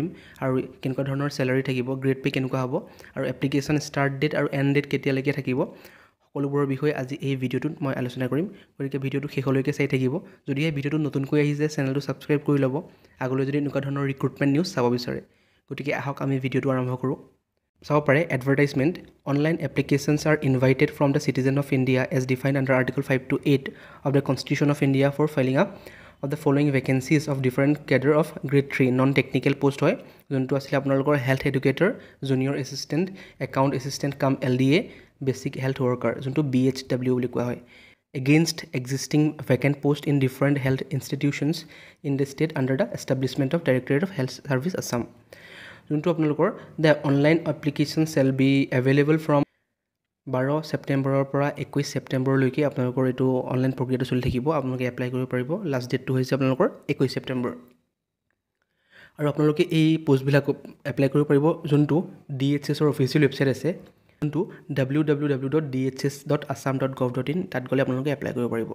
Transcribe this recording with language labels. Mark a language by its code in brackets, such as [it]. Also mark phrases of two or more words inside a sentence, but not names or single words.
[as] আৰু কেনেকুৱা ধৰণৰ চেলাৰী থাকিব, [en] grade pay [as] কেনেকুৱা হ'ব, আৰু [en] application start date [as] আৰু [en] end date [as] কেতিয়ালৈকে থাকিব, সকলোবোৰৰ বিষয়ে আজি এই ভিডিঅ'টোত মই আলোচনা কৰিম। গতিকে ভিডিঅ'টো শেষলৈকে চাই থাকিব। যদিহে ভিডিঅ'টো নতুনকৈ আহিছে চেনেলটো ছাবস্ক্ৰাইব কৰি ল'ব, আগলৈ যদি এনেকুৱা ধৰণৰ [en] recruitment news [as] চাব বিচাৰে। গতিকে আহক আমি ভিডিঅ'টো আৰম্ভ কৰোঁ। চাব পাৰে [en] advertisement, online applications are invited from the citizen of India as defined under article 5 to 8 of the Constitution of India for filling up of the following vacancies of different cadre of grade 3 non technical post [as] হয়, যোনটো আছিলে আপোনালোকৰ [en] health educator, junior assistant, account assistant cum LDA, basic health worker, [as] যোনটো BHW বুলি কোৱা হয়, [en] against existing vacant post in different health institutions in the state under the establishment of Directorate of Health Service Assam. [as] যোনটো আপোনালোকৰ [en] the online application shall be available from [as] 12 ছেপ্টেম্বৰৰ পৰা 21 ছেপ্টেম্বৰলৈকে আপোনালোকৰ এইটো অনলাইন প্ৰক্ৰিয়াটো চলি থাকিব। আপোনালোকে এপ্লাই কৰিব পাৰিব। লাষ্ট ডেটটো হৈছে আপোনালোকৰ 21 ছেপ্টেম্বৰ। আৰু আপোনালোকে এই পোষ্টবিলাক এপ্লাই কৰিব পাৰিব যোনটো DHSৰ [en] official website [as] আছে, যোনটো www.dhs.assam.gov.in, তাত গ'লে আপোনালোকে এপ্লাই কৰিব পাৰিব।